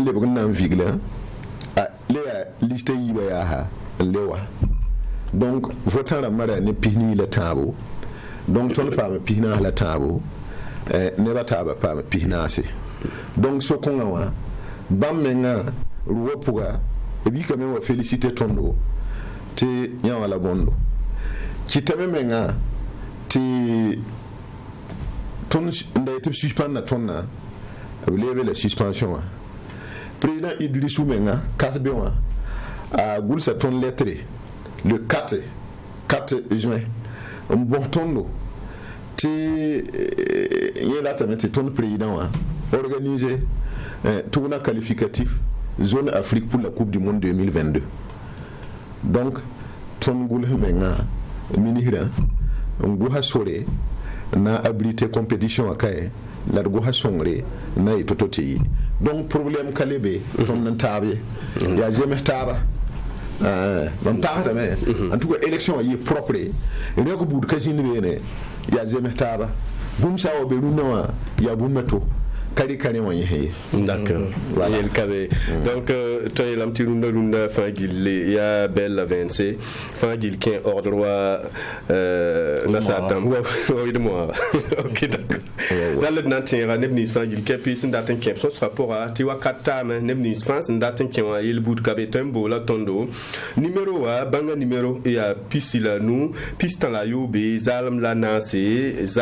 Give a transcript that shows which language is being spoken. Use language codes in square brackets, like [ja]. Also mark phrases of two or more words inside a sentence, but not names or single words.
[mos] lebg n na n vigla le yaa liste yiiba yaaha n le wa donc votant rãmbã ra ne pisni la tãabo donc tõnd paama pisnaas la tãabo nebã taaba paama pisnaase donc so-kõngã wã bãmb mengã ruwa pʋga b yikame wa félicité tõndo tɩ yã wã la bõndo kɩtame mengã tɩ tõnd n da yetɩ b suspãnda tõndã b leebe la suspension wã président Idrissou mengã kasbe wã a gʋlsa tõnd [fr] lettre le 4 juin [mos] n bõs tõndo tɩ yẽ ratame tɩ tõnd président wã [fr] organisé tournoi qualificatif zone Afrique pour la Coupe du Monde 2022 [mos] donc tõnd gʋls mengã ministrã n gʋsa sore na [fr] abrité compétition [mos] wã kaye la d gʋsa sõngre na yetɩ to tɩ yɩ [fr] donc problème [mos] ka le be tõnd n taab ye yaa zems taaba bãmb paasdame [fr] en tout cas élection [mos] wã yɩ propre rẽg buud ka zĩnd beene yaa zems taaba bũmb sa wa be rũnnã wã yaa bũmb a to kari wã yẽsẽ ye d'accord yel kabe donc tõe yeelame tɩ rũndã fãa gill yaa bɛl la vẽnse fãa gill kẽ ordre wa nasaar dãmb wa d moaga [fr] ok d'accord [mos] rall d na n tẽega neb nins fãa gill kɛpɩ sẽn dat n kẽ sõsga pʋga tɩ wakat taame neb nins fãa sẽn dat n kẽ wã yel buud ka be tõe n boola tõndo numéro wa bãnga numéro yaa pisi la nu pis tã la yoobe zaalem la naase